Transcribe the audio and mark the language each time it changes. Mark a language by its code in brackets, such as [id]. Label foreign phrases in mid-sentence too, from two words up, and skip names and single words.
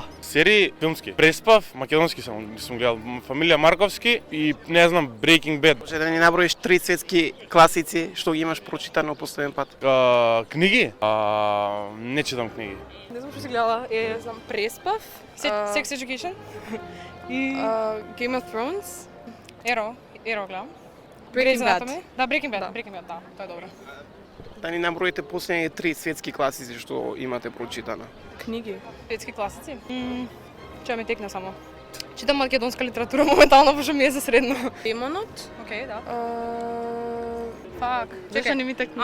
[mk] Серии филмски. Преспав, македонски сум гледал, Фамилија Марковски и не знам Breaking Bad. Може да ни наброиш 3 светски класици што ги имаш прочитано последен пат? Книги? Не читам книги. Не знам што си гледала, знам Преспав, Sex Education и Game of Thrones, Arrow гледам. Breaking Bad. Да, Breaking Bad, да, тоа е добро. Да ни наброите последни 3 светски класици што имате прочитано. Книги, светски класици. Ќе ми текне само. Читам македонска литература моментално, пошто ми е за средно. Демонот. Океј, да. Фак. Чекај, не ми текне.